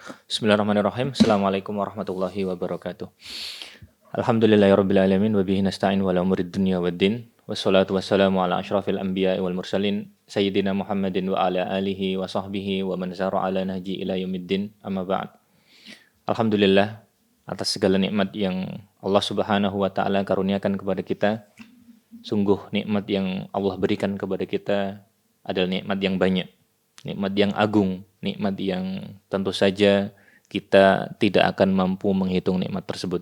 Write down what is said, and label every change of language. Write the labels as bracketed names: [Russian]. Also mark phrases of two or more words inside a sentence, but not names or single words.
[Arabic] بسم الله الرحمن الرحيم. السلام عليكم ورحمة الله وبركاته. الحمد لله رب العالمين. وبه نستعين ولا أمور الدنيا والدين. والصلاة والسلام على أشرف الأنبياء والمرسلين. سيدنا محمد وعلى آله وصحبه ومن سار على نهج إلى يوم الدين. أما بعد. [Indonesian] Alhamdulillah atas segala nikmat yang Allah [Arabic] سبحانه وتعالى [Indonesian] karuniakan kepada kita. Sungguh nikmat yang Allah berikan kepada kita adalah nikmat yang banyak. Nikmat yang agung. Nikmat yang tentu saja kita tidak akan mampu menghitung nikmat tersebut.